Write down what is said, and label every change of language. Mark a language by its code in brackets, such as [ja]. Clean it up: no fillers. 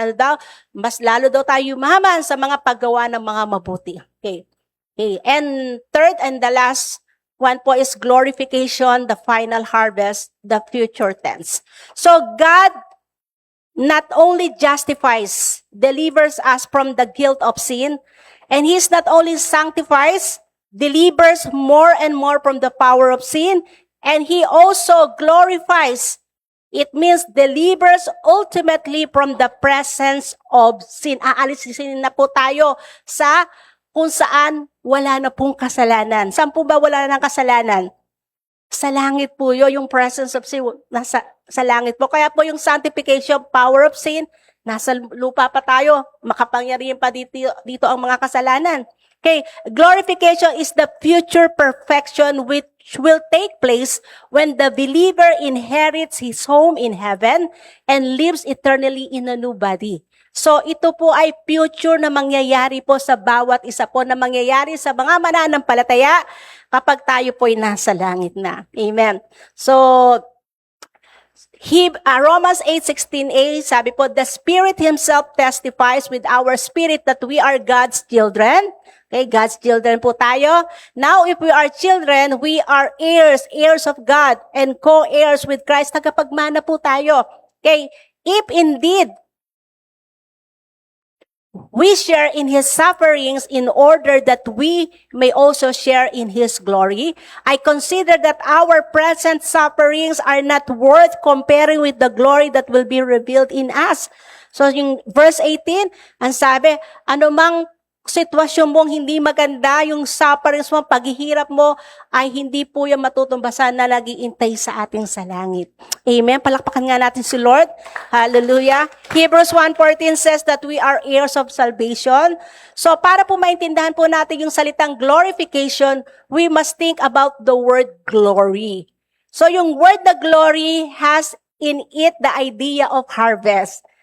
[tl] Ano daw? Mas lalo daw tayo yumaman sa mga paggawa ng mga mabuti. Okay. [en] And third and the last one po is glorification, the final harvest, the future tense. So God not only justifies, delivers us from the guilt of sin, and He's not only sanctifies, delivers more and more from the power of sin, and He also glorifies. It means delivers ultimately from the presence of sin. [tl] Aalisin na po tayo sa kung saan wala na pong kasalanan. Saan po ba wala na ng kasalanan? Sa langit po yun, yung presence of sin, nasa sa langit po. Kaya po yung sanctification, power of sin, nasa lupa pa tayo. Makapangyarihan pa dito ang mga kasalanan. [en] Okay, glorification is the future perfection which will take place when the believer inherits his home in heaven and lives eternally in a new body. [tl] So ito po ay future na mangyayari po sa bawat isa po, na mangyayari sa mga mananampalataya kapag tayo po ay nasa langit na. Amen. [en] So Romans 8:16a, [tl] sabi po, [en] the Spirit Himself testifies with our spirit that we are God's children. Okay, God's children po tayo. Now, if we are children, we are heirs, heirs of God, and co-heirs with Christ. [tl] Tagapagmana po tayo. [en] Okay, if indeed we share in His sufferings in order that we may also share in His glory, I consider that our present sufferings are not worth comparing with the glory that will be revealed in us. [tl] So, yung verse 18, ang sabi, anumang sitwasyon mong hindi maganda, yung sufferings mo, paghihirap mo, ay hindi po yung matutumbasan na nag-iintay sa ating sa langit. Amen. Palakpakan nga natin si Lord. Hallelujah. [en] Hebrews 1:14 says that we are heirs of salvation. [tl] So, para po maintindihan po natin yung salitang glorification, [en] we must think about the word glory. So, [tl] yung word na [en] glory has in it the idea of harvest.